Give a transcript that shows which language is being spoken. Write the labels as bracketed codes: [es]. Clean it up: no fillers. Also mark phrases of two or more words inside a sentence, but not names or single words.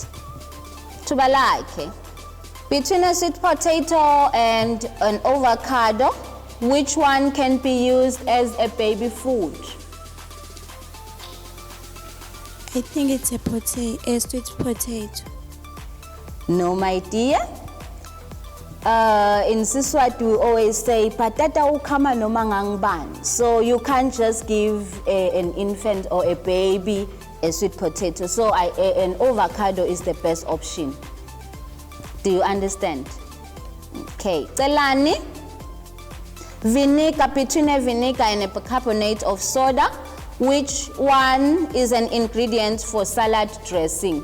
[en] Tubalake, between a sweet potato and an avocado, which one can be used as a baby food? I think it's a sweet potato. No, my dear. In Siswati, we always say, [ss] patata ukama noma ngangibani. [en] So you can't just give an infant or a baby a sweet potato. So an avocado is the best option. Do you understand? Okay. Celani, vinegar, between a vinegar and a bicarbonate of soda, which one is an ingredient for salad dressing?